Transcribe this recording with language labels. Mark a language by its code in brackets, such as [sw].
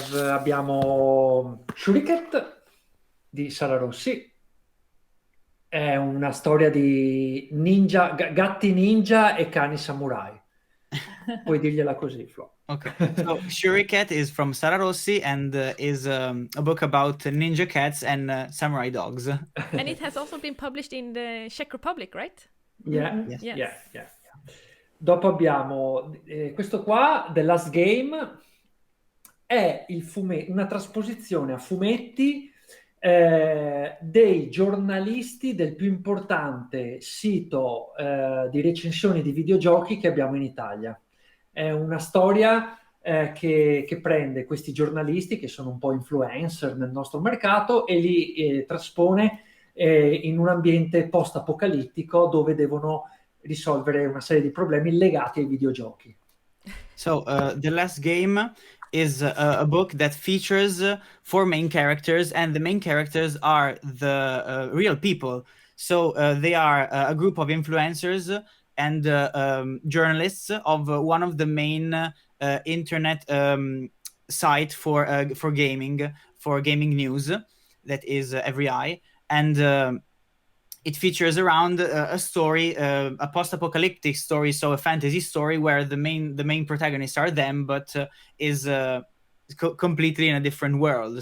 [it] Abbiamo Shuriket di Sara Rossi. È una storia di ninja, gatti ninja e cani samurai. Puoi dirgliela così, Flo. Okay. [en] So Shuriket is from Sara Rossi and is a book about ninja cats and samurai dogs. And it has also been published in the Czech Republic, right? Yeah. Yes. Yeah. [it] Dopo abbiamo questo qua, The Last Game, è una trasposizione a fumetti dei giornalisti del più importante sito di recensioni di videogiochi che abbiamo in Italia. È una storia che prende questi giornalisti che sono un po' influencer nel nostro mercato e li traspone in un ambiente post-apocalittico dove devono risolvere una serie di problemi legati ai videogiochi. [en] So The Last Game is a book that features four main characters, and the main characters are the real people. So they are a group of influencers and journalists of one of the main internet site for gaming news, that is Every Eye, and it features around a story, a post-apocalyptic story, so a fantasy story where the main protagonists are them, but is completely in a different world.